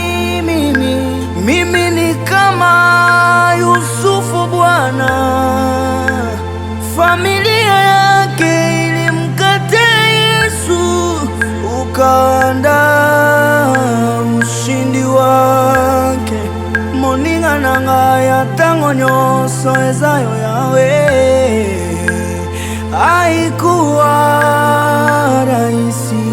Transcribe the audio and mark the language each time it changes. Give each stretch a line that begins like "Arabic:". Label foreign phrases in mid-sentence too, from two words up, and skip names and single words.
Swahili: Mimi ni kama Yusufu Bwana, familia yake ilimkataa Yesu, ukaandaa ushindi wake.
Lingala: Moninga nanga ya tango nyonso ezayo yawe,
Swahili: haikuwa rahisi.